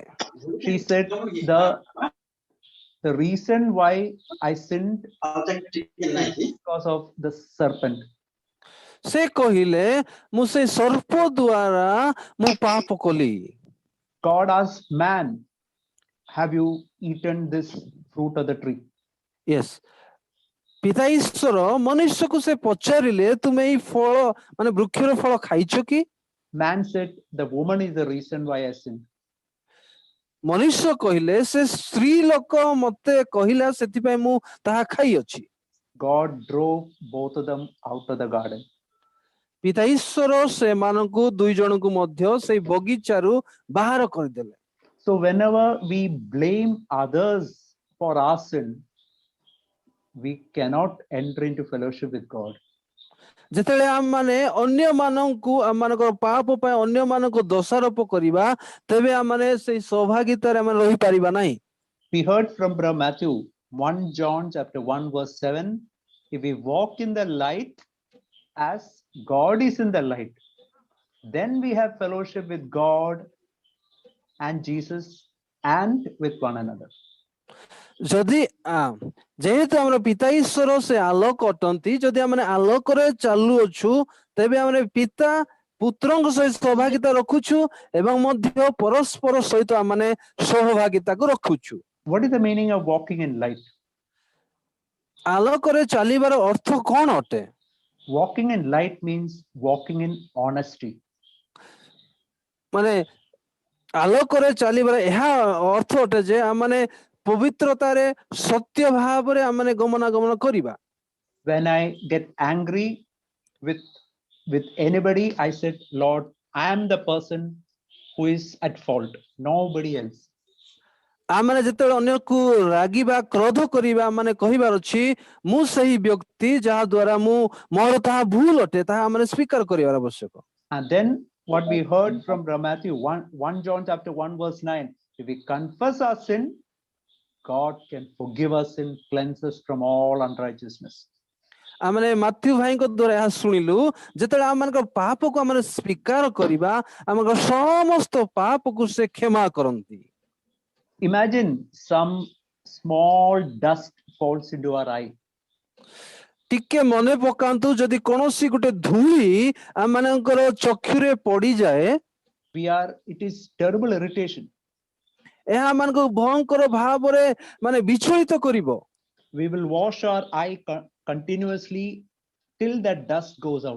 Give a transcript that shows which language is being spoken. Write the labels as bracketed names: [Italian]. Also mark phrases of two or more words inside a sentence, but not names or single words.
[English] She said, the reason why I sinned because of the serpent. [Odia] ସେ କହିଲେ, ମୁଁ ସେଇ ସର୍ପ ଦ୍ୱାରା ମୁଁ ପାପ କଲି। [English] God asked man, have you eaten this fruit of the tree? Yes. [Odia] ପିତା ଈଶ୍ୱର ମନୁଷ୍ୟକୁ ସେ ପଚାରିଲେ, ତୁମେ ଏଇ ଫଳ ମାନେ ବୃକ୍ଷର ଫଳ ଖାଇଛ କି? [English] Man said, the woman is the reason why I sinned. [Odia] ମନୁଷ୍ୟ କହିଲେ, ସେ ସ୍ତ୍ରୀ ଲୋକ ମତେ କହିଲା, ସେଥିପାଇଁ ମୁଁ ତାହା ଖାଇଅଛି। [English] God drove both of them out of the garden. [Odia] ପିତା ଈଶ୍ୱର ସେମାନଙ୍କୁ ଦୁଇ ଜଣଙ୍କୁ ମଧ୍ୟ ସେଇ ବଗିଚାରୁ ବାହାର କରିଦେଲେ। [English] So whenever we blame others for our sin, we cannot enter into fellowship with God. [Odia] ଯେତେବେଳେ ଆମମାନେ ଅନ୍ୟମାନଙ୍କୁ ଆମମାନଙ୍କର ପାପ ପାଇଁ ଅନ୍ୟମାନଙ୍କୁ ଦୋଷାରୋପ କରିବା ତେବେ ଆମମାନେ ସେଇ ସୌଭାଗ୍ୟତାରେ ଆମେ ରହିପାରିବା ନାହିଁ। [English] We heard from Brother Matthew, 1 John chapter 1 verse 7, if we walk in the light as God is in the light, then we have fellowship with God and Jesus and with one another. [Odia] ଯଦି ଯେହେତୁ ଆମର ପିତା ଈଶ୍ୱର ସେ ଆଲୋକ ଅଟନ୍ତି, ଯଦି ଆମେ ଆଲୋକରେ ଚାଲୁଅଛୁ ତେବେ ଆମେ ପିତା ପୁତ୍ରଙ୍କ ସହିତ ସୌଭାଗ୍ୟତା ରଖୁଛୁ ଏବଂ ମଧ୍ୟ ପରସ୍ପର ସହିତ ଆମେ ସୌଭାଗ୍ୟତାକୁ ରଖୁଛୁ। [English] What is the meaning of walking in light? [Odia] ଆଲୋକରେ ଚାଲିବାର ଅର୍ଥ କ'ଣ ଅଟେ? [English] Walking in light means walking in honesty. [Odia] ମାନେ ଆଲୋକରେ ଚାଲିବାର ଏହା ଅର୍ଥ ଅଟେ ଯେ ଆମେ ପବିତ୍ରତାରେ ସତ୍ୟ ଭାବରେ ଆମେ ଗମନାଗମନ କରିବା। [English] When I get angry with anybody, I said, Lord, I am the person who is at fault, nobody else. [Odia] ଆମେ ଯେତେବେଳେ ଅନ୍ୟକୁ ରାଗିବା କ୍ରୋଧ କରିବା ମାନେ କହିବାର ଅଛି ମୁଁ ସେହି ବ୍ୟକ୍ତି ଯାହା ଦ୍ୱାରା ମୋର ତାହା ଭୁଲ ଅଟେ, ତାହା ଆମେ ସ୍ୱୀକାର କରିବାର ଆବଶ୍ୟକ। [English] And then what we heard from Matthew 1 John chapter 1 verse 9, if we confess our sin, God can forgive us and cleanse us from all unrighteousness. [Odia] ଆମେ ମାଥ୍ୟୁ ଭାଇଙ୍କ ଦ୍ୱାରା ଏହା ଶୁଣିଲୁ, ଯେତେବେଳେ ଆମମାନଙ୍କ ପାପକୁ ଆମେ ସ୍ୱୀକାର କରିବା ଆମଙ୍କ ସମସ୍ତ ପାପକୁ ସେ କ୍ଷମା କରନ୍ତି। [English] Imagine some small dust falls into our eye. [Odia] ଟିକେ ମନେ ପକାନ୍ତୁ ଯଦି କୌଣସି ଗୋଟେ ଧୂଳି ଆମମାନଙ୍କର ଚକ୍ଷୁରେ ପଡ଼ିଯାଏ, [English] it is terrible irritation. [Odia] ଏହା ଆମମାନଙ୍କୁ ଭୟଙ୍କର ଭାବରେ ମାନେ ବିଚଳିତ କରିବ। [English] We will wash our eye continuously till that dust goes out.